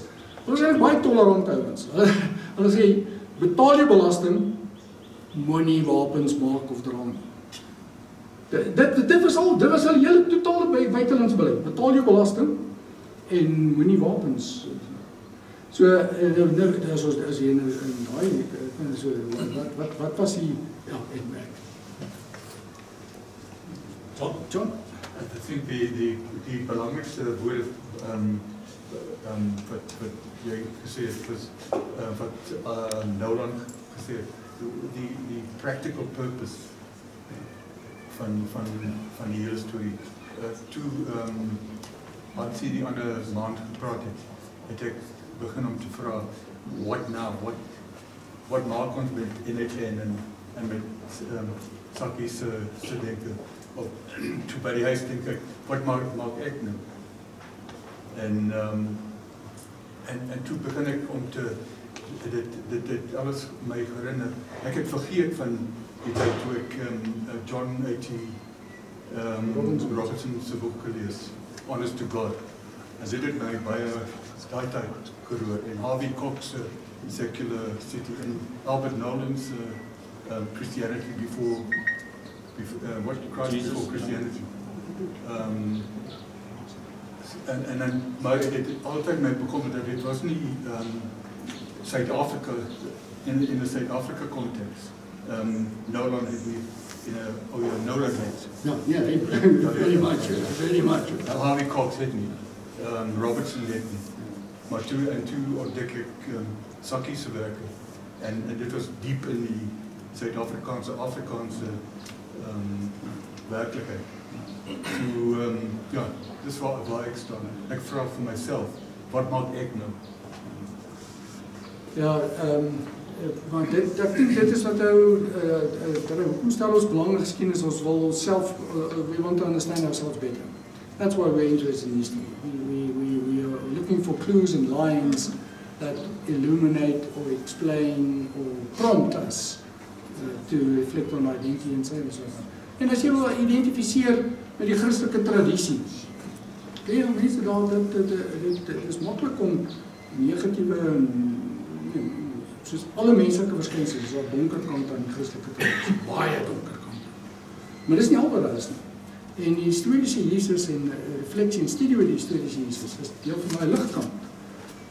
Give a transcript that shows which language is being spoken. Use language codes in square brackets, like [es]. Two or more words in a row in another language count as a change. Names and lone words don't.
[af] Hulle is baie tolerante ouens. Hulle sê, betaal jy belasting, moenie wapens maak of dra nie. Dit was al hele totale buitelandse beleid. Betaal jou belasting en moenie wapens. So, as jy in daai, so, wat was die, ja, en merk. John? [en] I think [af] die belangrikste woord wat jy gesê het, was wat Nolan gesê het, die [en] practical purpose [af] van die hele storie. Toe wat sy die ander maand gepraat het ek begin om te vra, [en] what now? [af] Wat maak ons met NHN en met Sakkie se denke? Toe by die huis denk ek, wat maak ek nou? En toe begin ek om te dit alles my herinner. Ek het vergeet van die tyd toe ek John A.T. Robertson se boek gelees, Honest to God. En dit het my baie daai tyd geroer. En Harvey Cox Secular City en Albert Nolan's Christianity before what Christ Jesus before Christianity. En dan, maar het altyd my bekom dat dit was nie Suid-Afrika, [en] in the South Africa context. [af] Nolan het nie Nolan het. Ja, [en] very much. [af] Harvey Cox het nie. Robertson het nie. Maar toe ontdek ek Sakkie se werke. En dit was diep in die Suid-Afrikaanse werklikheid. So, ja, dis waar ek staan. Ek vra vir myself, wat maak ek nou? Ja, want ek dink dit is wat hoekom stel ons belangrike geskiedenis, ons wil onsself, [en] we want to understand ourselves better. That's why we're interested in history. We are looking for clues and lines that illuminate or explain or prompt us to reflect on identity and so on. [af] En as jy wil identifiseer met die Christelike tradisie, ja, mense daar, dit is maklik om negatiewe, soos alle menslike verskynsels, is daar donker kant aan die Christelike tradisie, baie donker kant. Maar dis nie al wat daar is nie. En die historiese Jesus en refleksie en studie oor die historiese Jesus is deel van die ligkant.